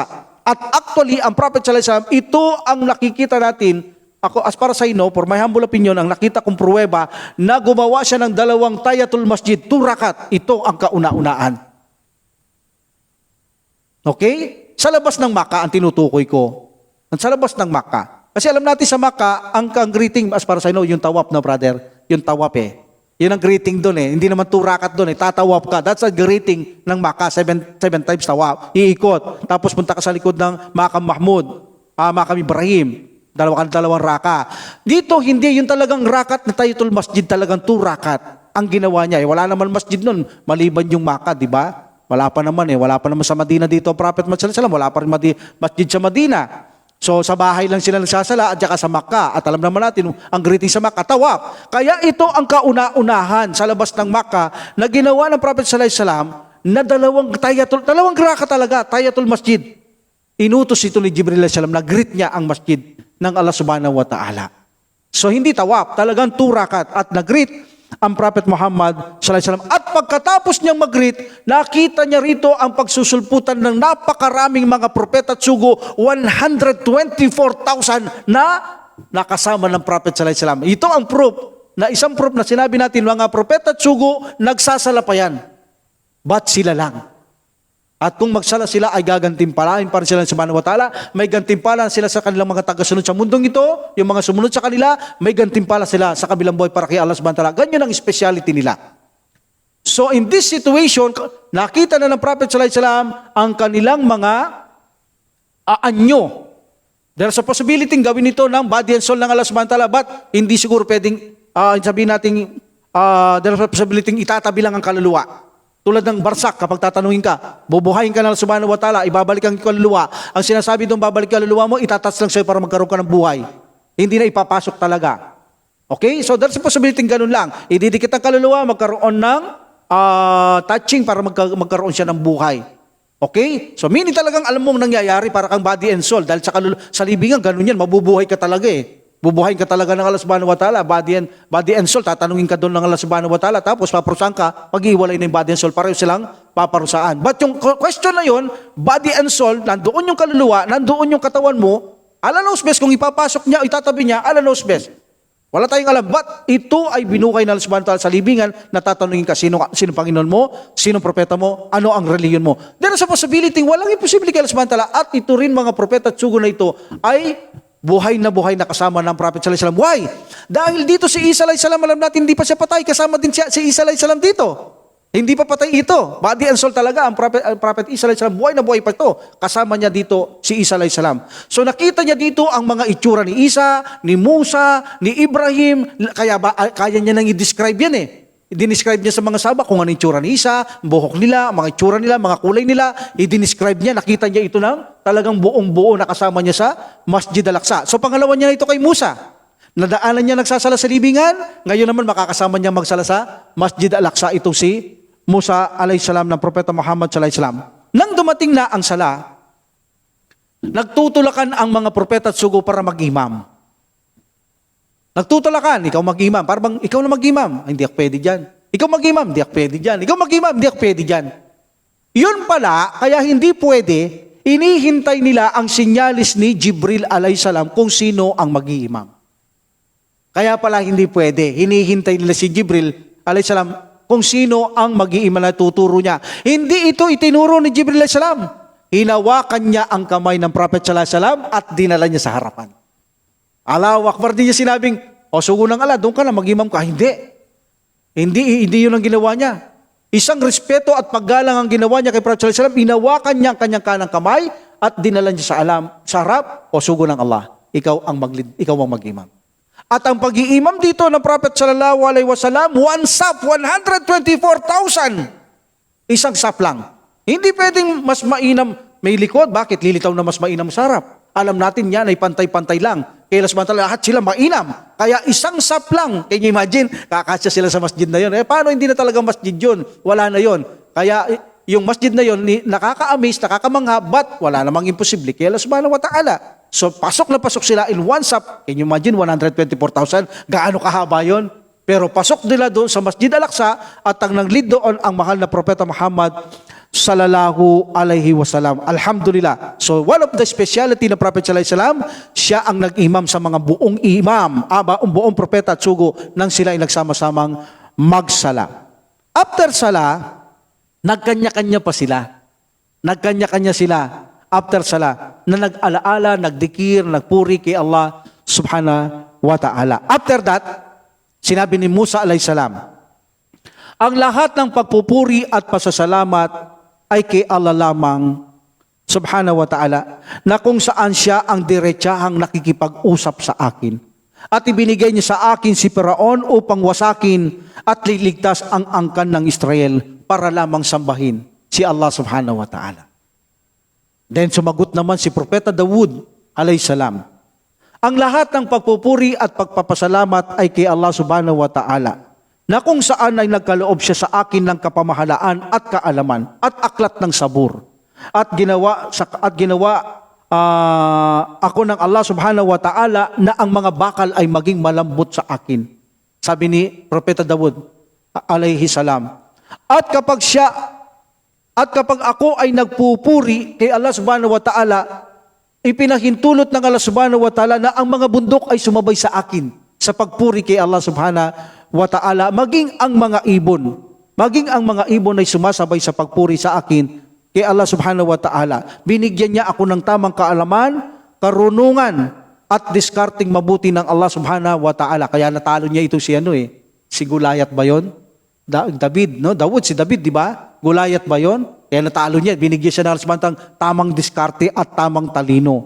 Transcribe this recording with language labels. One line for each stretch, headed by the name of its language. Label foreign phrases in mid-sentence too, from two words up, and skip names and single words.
Filipino: At actually, ang Prophet
Arabic: صلى الله عليه وسلم,
Filipino: ito ang nakikita natin. Ako, as para sa inyo,
English: for my humble opinion,
Filipino: ang nakita kong pruweba na gumawa siya ng 2
Arabic: تحية المسجد,
Filipino: 2 rakat. Ito ang kauna-unaan. Okay? Sa labas ng Makkah, ang tinutukoy ko. Sa labas ng Makkah. Kasi alam natin sa Makkah, ang greeting, as para sa inyo, yung tawaf na brother, yung tawaf Yun ang greeting doon Hindi naman 2 rakat doon tatawaf ka.
English: That's a greeting ng Makkah, 7 times tawaf.
Filipino: Iikot. Tapos punta ka sa likod ng Maqam Mahmud, Maqam Ibrahim. 2 raka. Dito, hindi. Yung talagang rakat na
Arabic: تحية المسجد,
Filipino: talagang 2 rakat. Ang ginawa niya. Wala naman masjid nun. Maliban yung Makkah, di ba? Wala pa naman Wala pa naman sa Madina dito, Prophet Muhammad
Arabic: صلى الله عليه وسلم.
Filipino: Wala pa rin masjid sa Madina. So, sa bahay lang sila nagsasala at saka sa Makkah. At alam naman natin, ang greeting sa Makkah, tawaf. Kaya ito ang kauna-unahan sa labas ng Makkah na ginawa ng Prophet
Arabic: صلى الله عليه وسلم
Filipino: na 2 rakat talaga,
Arabic: تحية المسجد.
Filipino: Inutos ito ni Jibril
Arabic: عليه السلام
Filipino: na greet niya ang masjid ng Allah
Arabic: سبحانه وتعالى.
Filipino: So hindi tawaf, talagang 2 rakat at nag-greet ang Prophet Muhammad
Arabic: صلى الله عليه وسلم.
Filipino: At pagkatapos niyang mag-greet, nakita niya rito ang pagsusulputan ng napakaraming mga propeta at sugo, 124,000 na nakasama ng Prophet
Arabic: صلى الله عليه وسلم.
Filipino: Ito ang proof, na isang proof na sinabi natin, mga propeta at sugo nagsasalapayan. Ba't sila lang? At kung magsala sila ay gagantimpalain para sila sa
Arabic: سبحانه وتعالى,
Filipino: may gantimpala sila sa kanilang mga tagasunod sa mundong ito, yung mga sumunod sa kanila, may gantimpala sila sa kabilang buhay para kay Allah
Arabic: سبحانه وتعالى.
Filipino: Ganyan ang speciality nila.
English: So in this situation,
Filipino: nakita na ng Prophet
Arabic: صلى الله عليه وسلم
Filipino: ang kanilang mga anyo.
English: There's a possibility
Filipino: gawin ito ng
English: body and soul
Filipino: ng Allah
Arabic: سبحانه وتعالى,
Filipino: but hindi siguro pwedeng sabihin natin,
English: there's a possibility
Filipino: itatabi lang ang kaluluwa. Tulad ng barsak, kapag tatanungin ka, bubuhayin ka ng Allah
Arabic: سبحانه وتعالى,
Filipino: ibabalik ang kaluluwa. Ang sinasabi doon, babalik ang kaluluwa mo, itatas lang sa'yo para magkaroon ka ng buhay. Hindi na ipapasok talaga. Okay?
English: So there's a possibility
Filipino: ganun lang. Ididikit ang kaluluwa, magkaroon ng touching para magkaroon siya ng buhay. Okay?
English: So meaning
Filipino: talagang alam mong nangyayari para kang
English: body and soul.
Filipino: Dahil sa libingan, ganun yan, mabubuhay ka talaga Bubuhayin ka talaga ng Allah
Arabic: سبحانه وتعالى,
English: body and soul,
Filipino: tatanungin ka doon ng Allah
Arabic: سبحانه وتعالى,
Filipino: tapos paparusahan ka, pag-iwalay na yung
English: body and soul,
Filipino: pareho silang paparusaan. But yung question na yun,
English: body and soul,
Filipino: nandoon yung kaluluwa, nandoon yung katawan mo,
English: Allah knows best,
Filipino: kung ipapasok niya, itatabi niya,
English: Allah knows best.
Filipino: Wala tayong alam, but ito ay binuhay ng Allah
Arabic: سبحانه وتعالى
Filipino: sa libingan, na tatanungin ka, sino Panginoon mo, sino propeta mo, ano ang reliyon mo.
English: There is a possibility,
Filipino: walang imposibility kay Allah
Arabic: سبحانه وتعالى,
Filipino: at ito rin mga propeta at sugo na ito, ay buhay na kasama ng Prophet
Arabic: صلى الله عليه وسلم.
Filipino: Why? Dahil dito si Isa
Arabic: عليه السلام,
Filipino: alam natin hindi pa siya patay, kasama din si Isa
Arabic: عليه السلام
Filipino: dito. Hindi pa patay ito.
English: Body and soul
Filipino: talaga ang Prophet Isa
Arabic: عليه السلام,
Filipino: buhay na buhay pa ito. Kasama niya dito si Isa
Arabic: عليه السلام.
Filipino: So nakita niya dito ang mga itsura ni Isa, ni Musa, ni Ibrahim, kaya niya nang i-describe yan I-describe niya sa mga sahaba kung ano yung itsura ni Isa, buhok nila, mga itsura nila, mga kulay nila. I-describe niya, nakita niya ito ng talagang buong-buo na kasama niya sa Masjid Al-Aqsa. So pangalawa niya na ito kay Musa. Nadaanan niya nagsasala sa libingan, ngayon naman makakasama niya magsala sa Masjid Al-Aqsa itong si Musa
Arabic: عليه السلام
Filipino: ng Propeta Muhammad
Arabic: صلى الله عليه وسلم.
Filipino: Nang dumating na ang sala, nagtutulakan ang mga propeta at sugo para mag-imam. Nagtutulakan, ikaw mag-imam. Parang ikaw na mag-imam. Ay, hindi ako pwede dyan. Ikaw mag-imam, hindi ako pwede dyan. Ikaw mag-imam, hindi ako pwede dyan. Yun pala, kaya hindi pwede, inihintay nila ang sinyalis ni Jibril alayhisalam kung sino ang mag-imam. Kaya pala hindi pwede. Hinihintay nila si Jibril alayhisalam kung sino ang mag-iimam na tuturo niya. Hindi ito itinuro ni Jibril alayhisalam. hinawakan niya ang kamay ng Prophet
Arabic: صلى الله عليه وسلم
Filipino: at dinala niya sa harapan.
Arabic: الله أكبر,
Filipino: din niya sinabing, o sugo ng Allah, doon ka na, mag-imam ka. Hindi yun ang ginawa niya. Isang respeto at paggalang ang ginawa niya kay Prophet
Arabic: صلى الله عليه وسلم,
Filipino: hinawakan niya ang kanyang kanang kamay at dinala niya sa harap, o sugo ng Allah, ikaw ang mag-imam. At ang pag-iimam dito ng Prophet
Arabic: صلى الله عليه وسلم,
English: one saf, 124,000.
Filipino: Isang saf lang. Hindi pwedeng mas mainam, may likod, bakit lilitaw na mas mainam sa harap? Alam natin yan ay pantay-pantay lang. Kaya samantala lahat sila mainam. Kaya isang sap lang.
English: Can you imagine?
Filipino: Kakasya sila sa masjid na yun. Paano hindi na talaga masjid yun? Wala na yun. Kaya yung masjid na yun, nakaka-amaze, nakakamangha, but wala namang imposible. Kaya Allah
Arabic: سبحانه وتعالى.
Filipino: So pasok na pasok sila
English: in one sap. Can you imagine?
Filipino: 124,000. Gaano kahaba yun? Pero pasok nila doon sa Masjid Al-Aqsa at ang nag-lead doon ang mahal na Propeta Muhammad
Arabic: صلى الله عليه وسلم.
Filipino: Alhamdulillah.
English: So one of the speciality
Filipino: ng Prophet
Arabic: صلى الله عليه وسلم,
Filipino: siya ang nag-imam sa mga buong imam, buong propeta at sugo nang sila ay nagsama-samang magsala. After sala, nagkanya-kanya pa sila. Nagkanya-kanya sila after sala na nag-alaala, nagdikir, nagpuri kay Allah
Arabic: سبحانه وتعالى.
English: After that,
Filipino: sinabi ni Musa
Arabic: عليه السلام,
Filipino: ang lahat ng pagpupuri at pasasalamat ay kay Allah lamang
Arabic: سبحانه وتعالى,
Filipino: na kung saan siya ang diretsahang nakikipag-usap sa akin. At ibinigay niya sa akin si Firaon upang wasakin at liligtas ang angkan ng Israel para lamang sambahin si Allah
Arabic: سبحانه وتعالى.
Filipino: Then sumagot naman si Propeta Dawud
Arabic: عليه السلام,
Filipino: ang lahat ng pagpupuri at pagpapasalamat ay kay Allah
Arabic: سبحانه وتعالى,
Filipino: na kung saan ay nagkaloob siya sa akin ng kapamahalaan at kaalaman at aklat ng sabur. At ginawa ako ng Allah
Arabic: سبحانه وتعالى
Filipino: na ang mga bakal ay maging malambot sa akin. Sabi ni Propeta Dawud
Arabic: عليه السلام.
Filipino: At kapag ako ay nagpupuri kay Allah
Arabic: سبحانه وتعالى,
Filipino: ipinahintulot ng Allah
Arabic: سبحانه وتعالى
Filipino: na ang mga bundok ay sumabay sa akin sa pagpuri kay Allah
Arabic: سبحانه وتعالى,
Filipino: maging ang mga ibon ay sumasabay sa pagpuri sa akin kay Allah
Arabic: سبحانه وتعالى.
Filipino: Binigyan niya ako ng tamang kaalaman, karunungan at diskarting mabuti ng Allah
Arabic: سبحانه وتعالى.
Filipino: Kaya natalo niya ito si Gulayat ba yun? David, no? Si David, di ba? Gulayat ba yun? Kaya natalo niya, binigyan siya ng Allah tamang diskarte at tamang talino.